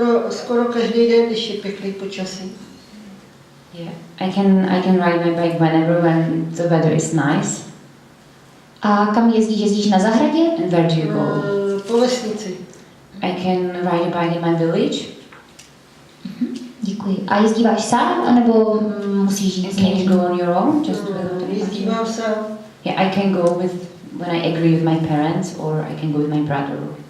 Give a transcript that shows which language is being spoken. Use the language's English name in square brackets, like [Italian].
[Czech] Skoro každý den, když je pěkný počasí. [English] Yeah, I can ride my bike whenever when the weather is nice. [Czech] A kam jezdíš? Jezdíš na zahradě? [English] And where do you go? [Czech] Po vesnici. [English] I can ride a bike in my village. [Czech] Děkuji. A jezdíváš sám, anebo musíš jít s [English] Can you [Czech] někým? [English] go on your own? Just [Czech] Jezdívám sám. [English] yeah, I can go with when I agree with my parents, or I can go with my brother.